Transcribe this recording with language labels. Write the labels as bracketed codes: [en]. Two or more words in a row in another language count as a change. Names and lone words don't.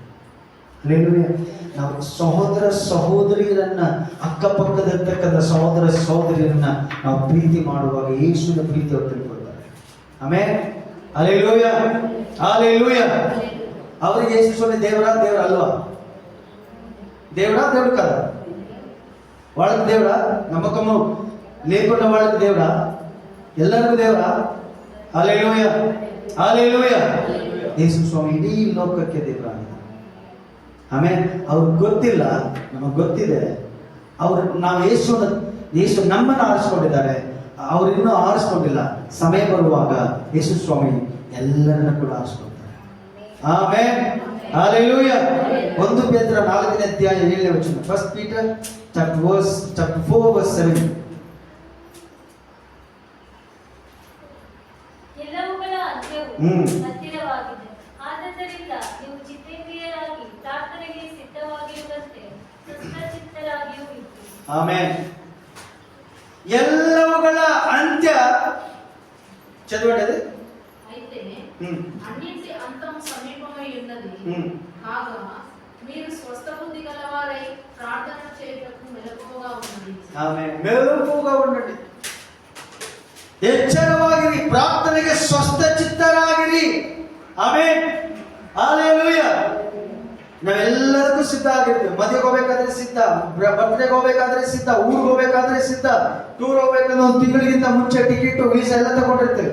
[kn] ನಾವು ಸಹೋದರ ಸಹೋದರಿಯರನ್ನ, ಅಕ್ಕಪಕ್ಕದಿರ್ತಕ್ಕಂಥ ಸಹೋದರ ಸಹೋದರಿಯರನ್ನ ನಾವು ಪ್ರೀತಿ ಮಾಡುವಾಗ ಯೇಸುವಿನ ಪ್ರೀತಿ ಅವ್ರು ತಿಳ್ಕೊಳ್ತಾರೆ. ಆಮೇಲೆ ಹಲ್ಲೆಲೂಯಾ, ಹಲ್ಲೆಲೂಯಾ. ಅವರಿಗೆ ಯೇಸು ಸ್ವಾಮಿ ದೇವರ ಅಲ್ವಾ? ದೇವರ ಕಾದ [te] వాళ్ళకి దేవుడా? నమ్మకము లేకుండా వాళ్ళకి దేవుడా? [kn] ಎಲ್ಲರಿಗೂ ದೇವರ? ಹಲ್ಲೆಲೂಯಾ, ಹಲ್ಲೆಲೂಯಾ. ಯೇಸು ಸ್ವಾಮಿ ಇಡೀ ಲೋಕಕ್ಕೆ ದೇವರಾಗಿದ್ದಾರೆ. ಆಮೇಲೆ ಅವ್ರಿಗೆ ಗೊತ್ತಿಲ್ಲ, ನಮಗೆ ಗೊತ್ತಿದೆ. ನಾವು ಯೇಸು ನಮ್ಮನ್ನು ಆರಿಸ್ಕೊಂಡಿದ್ದಾರೆ, ಅವ್ರು ಇನ್ನೂ ಆರಿಸ್ಕೊಂಡಿಲ್ಲ. ಸಮಯ ಬರುವಾಗ ಯೇಸು ಸ್ವಾಮಿ ಎಲ್ಲರನ್ನ ಕೂಡ ಆರಿಸ್ಕೊಳ್ತಾರೆ. ಆಮೆನ್, ಹಲ್ಲೆಲೂಯಾ. 1 ಪೇತ್ರ 4ನೇ ಅಧ್ಯಾಯ 7ನೇ ವಚನ. [en] 1 Peter chapter 4 verse 7. [kn] ಎಲ್ಲವುಗಳ ಅಂತ್ಯವು ಹತ್ತಿರವಾಗಿದೆ. ಆದ್ದರಿಂದ ನೀವು ಚಿತ್ತೇಂದ್ರಿಯರಾಗಿ ಪ್ರಾರ್ಥನೆಗೆ ಸಿದ್ಧವಾಗಿರುವಂತೆ ಸ್ವಸ್ಥಚಿತ್ತರಾಗಿಯೂ ಇದ್ದೀರಿ. ಆಮೆನ್. ಎಲ್ಲವುಗಳ [te] అంత్య చదవండి. అయితే అన్నింటి అంతం సమీపమై ఉన్నది. కాగా మీరు స్వస్థ బుద్ధి గలవారై ప్రార్థన చేయుటకు మెలకువగా ఉండండి. ఆమేన్. మెలకువగా ఉండండి, [kn] ಎಚ್ಚರವಾಗಿರಿ, ಪ್ರಾರ್ಥನೆಗೆ ಸ್ವಸ್ಥ ಚಿತ್ತರಾಗಿರಿ. ಆಮೆನ್, ಹಲ್ಲೆಲೂಯಾ. ನಾವೆಲ್ಲದಕ್ಕೂ ಸಿದ್ಧ ಆಗಿರ್ತೀವಿ. ಮದುವೆಗೆ ಹೋಗ್ಬೇಕಾದ್ರೆ ಸಿದ್ಧ, ಬರ್ತ್ಡೇಗೆ ಹೋಗ್ಬೇಕಾದ್ರೆ ಸಿದ್ಧ, ಊರಿಗೆ ಹೋಗ್ಬೇಕಾದ್ರೆ ಸಿದ್ಧ, ಟೂರ್ ಹೋಗ್ಬೇಕಂದ್ರೆ 1 ತಿಂಗಳಿಗಿಂತ ಮುಂಚೆ [en] ticket visa [kn] ಎಲ್ಲ ತಗೊಂಡಿರ್ತೇವೆ.